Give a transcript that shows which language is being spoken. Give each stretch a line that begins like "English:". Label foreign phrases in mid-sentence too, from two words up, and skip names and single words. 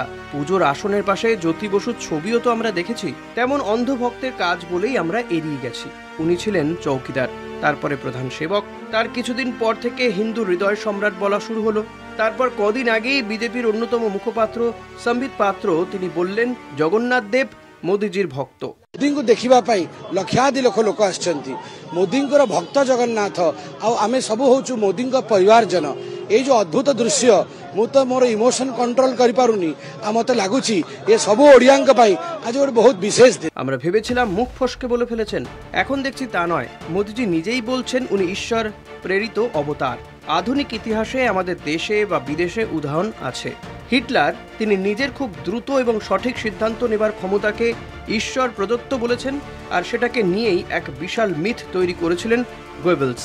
Bangla: পুজোর আসনের পাশে জ্যোতি বসুর ছবিও তো আমরা দেখেছি, তেমন অন্ধভক্তের কাজ বলেই আমরা এড়িয়ে গেছি। উনি ছিলেন চৌকিদার, তারপরে প্রধান সেবক, তার কিছুদিন পর থেকে হিন্দু হৃদয় সম্রাট বলা শুরু হলো। তারপর কদিন আগেই বিজেপির অন্যতম মুখপাত্র সম্বিত পাত্র তিনি বললেন জগন্নাথ দেব মোদিজির ভক্ত।
Odia: মোদীଙ୍କୁ ଦେଖିବା ପାଇଁ ଲକ୍ଷାଧିକ ଲୋକ ଆସିଛନ୍ତି। ମୋଦୀଙ୍କର ଭକ୍ତ ଜଗନ୍ନାଥ ଆଉ ଆମେ ସବୁ ହଉଛୁ ମୋଦୀଙ୍କ ପରିବାରଜନ। ଏଇ ଯେ ଅଦ୍ଭୁତ ଦୃଶ୍ୟ ମୁଁ ତ ମୋର
English: emotion control
Odia: କରିପାରୁନି। ଆଉ ମତେ ଲାଗୁଛି ଏ ସବୁ ଓଡ଼ିଆଙ୍କ ପାଇଁ ଆଜି ଗୋଟେ ବହୁତ ବିଶେଷ ଦିନ।
Bangla: আমরা ভেবেছিলাম মুখ ফসকে বলে ফেলেছেন, এখন দেখছি তা নয়। মোদিজি নিজেই বলছেন উনি ঈশ্বর প্রেরিত অবতার। আধুনিক ইতিহাসে আমাদের দেশে বা বিদেশে উদাহরণ আছে। হিটলার তিনি নিজের খুব দ্রুত এবং সঠিক সিদ্ধান্ত নেবার ক্ষমতাকে ঈশ্বর প্রদত্ত বলেছেন, আর সেটাকে নিয়েই এক বিশাল মিথ তৈরি করেছিলেন গোয়েবলস।